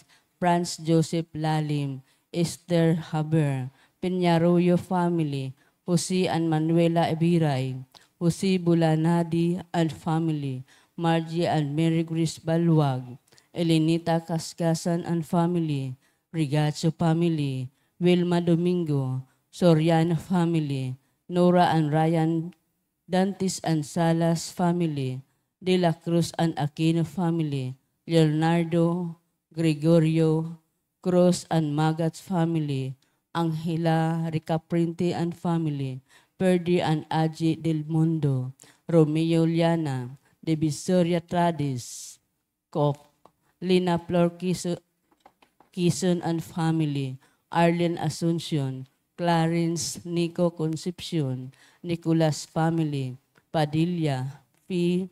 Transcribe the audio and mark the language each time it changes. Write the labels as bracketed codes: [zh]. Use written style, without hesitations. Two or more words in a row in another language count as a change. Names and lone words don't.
[en] Franz Joseph Lalim, Esther Haber, Peñarroyo family, Jose and Manuela Ebiray, Jose Bulanadi and family, Margie and Mary Grace Balwag, Elenita Kaskasan and family, Rigacho family, Wilma Domingo, Soriano family, Nora and Ryan Dantes and Salas family, De La Cruz and Aquino family, Leonardo, Gregorio, Cruz and Magats family, Angela Ricaprinti and family, Perdi and Aji Del Mundo, Romeo Liana, De Visoria Tradis, Kok, Lina Flor Quezon and family, Arlen Asuncion, Clarence Nico Concepcion, Nicolas family, Padilla, P.